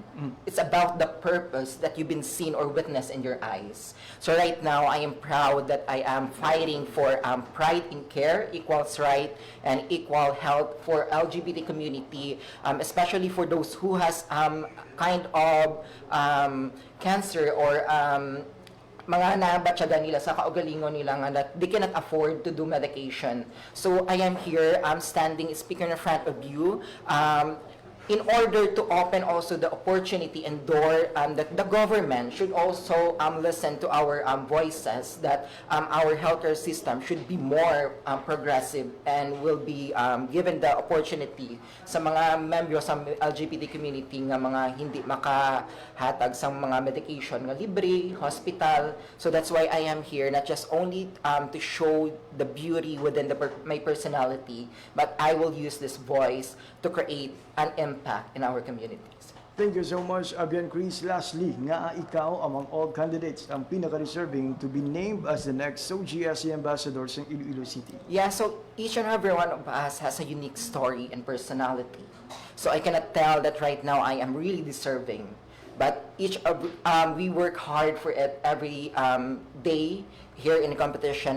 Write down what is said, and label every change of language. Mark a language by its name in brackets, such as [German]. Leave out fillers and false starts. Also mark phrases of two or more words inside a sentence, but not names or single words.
[English] It's about the purpose that you've been seen or witnessed in your eyes. So right now, I am proud that I am fighting for pride in care, equal rights, and equal health for LGBT community, especially for those who has kind of cancer or [Hiligaynon] mga nabatsaga nila sa kaugalingon nila nga [English] that they cannot afford to do medication. So I am here, I'm standing, speaking in front of you, in order to open also the opportunity and door that the government should also listen to our voices, that our healthcare system should be more progressive and will be given the opportunity [Hiligaynon] sa mga membro sa [English] LGBT community [Hiligaynon] nga mga hindi makahatag sa mga medication nga libre, [English] hospital. So that's why I am here, not just only to show the beauty within my personality, but I will use this voice to create an impact in our communities. Thank you so much, Abian Chris. Lastly, [Hiligaynon] nga ikaw [English] among all candidates [Hiligaynon] ang pinaka-deserving [English] to be named as the next SOGSC ambassador sa Iloilo City. Yeah, so each and every one of us has a unique story and personality. So I cannot tell that right now I am really deserving. But we work hard for it every day here in the competition.